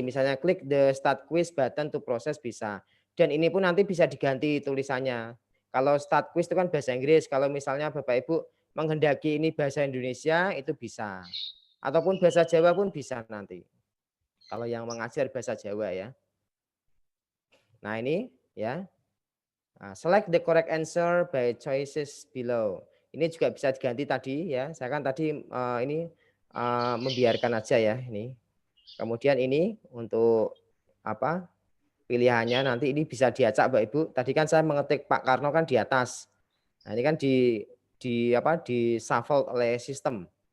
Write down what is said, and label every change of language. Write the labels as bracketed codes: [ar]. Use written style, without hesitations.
[id] Misalnya klik [en] the start quiz button to process [id] bisa. Dan ini pun nanti bisa diganti tulisannya. Kalau start quiz itu kan bahasa Inggris. Kalau misalnya Bapak Ibu menghendaki ini bahasa Indonesia itu bisa. Ataupun bahasa Jawa pun bisa nanti. Kalau yang mengajar bahasa Jawa ya. Nah ini ya. [en] Select the correct answer by choices below. [id] Ini juga bisa diganti tadi ya. Saya kan tadi ini membiarkan aja ya ini. Kemudian ini untuk apa? Pilihannya nanti ini bisa diacak Mbak Ibu. Tadi kan saya mengetik Pak Karno kan di atas. Nah, ini kan di shuffle oleh sistem.